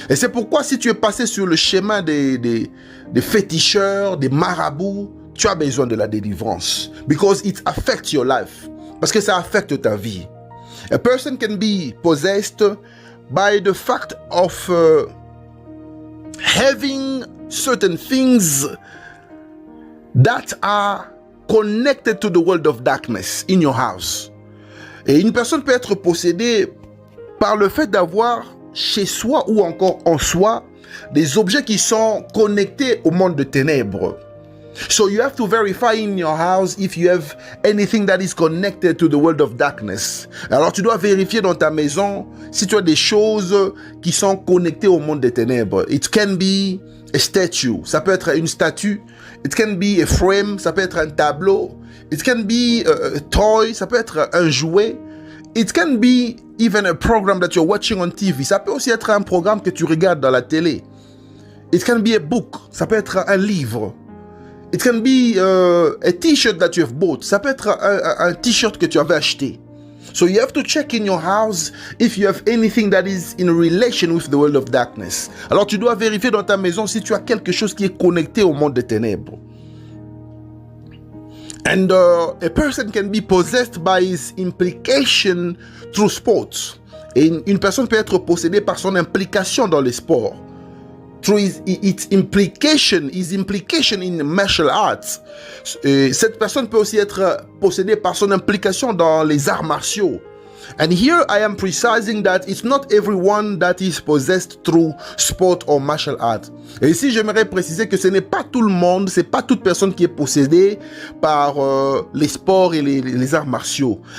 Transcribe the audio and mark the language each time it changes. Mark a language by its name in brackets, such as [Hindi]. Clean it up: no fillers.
[French] Et c'est pourquoi si tu es passé sur le chemin des féticheurs, des marabouts, tu as besoin de la délivrance. [English] Because it affects your life. [French] Parce que ça affecte ta vie. [English] A person can be possessed by the fact of having certain things that are connected to the world of darkness in your house. [French] Et une personne peut être possédée par le fait d'avoir chez soi ou encore en soi des objets qui sont connectés au monde de ténèbres. [English] So you have to verify in your house if you have anything that is connected to the world of darkness. [French] Alors tu dois vérifier dans ta maison si tu as des choses qui sont connectées au monde des ténèbres. [English] It can be a statue, [French] ça peut être une statue. [English] It can be a frame, [French] ça peut être un tableau. [English] It can be a toy, [French] ça peut être un jouet. [English] It can be even a program that you're watching on TV. [French] Ça peut aussi être un programme que tu regardes dans la télé. [English] It can be a book, [French] ça peut être un livre. [English] It can be a t-shirt that you have bought. [French] Ça peut être un t-shirt que tu avais acheté. [English] So you have to check in your house if you have anything that is in relation with the world of darkness. [French] Alors tu dois vérifier dans ta maison si tu as quelque chose qui est connecté au monde des ténèbres. [English] And a person can be possessed by his implication through sports. [French] Et une personne peut être possédée par son implication dans les sports. [English] Through his implication in martial arts. [French] Et cette personne peut aussi être possédée par son implication dans les arts martiaux. [English] And here I am precising that it's not everyone that is possessed through sport or martial art. [French] Et ici, j'aimerais préciser que ce n'est pas tout le monde, c'est pas toute personne qui est possédée par les sports et les arts martiaux.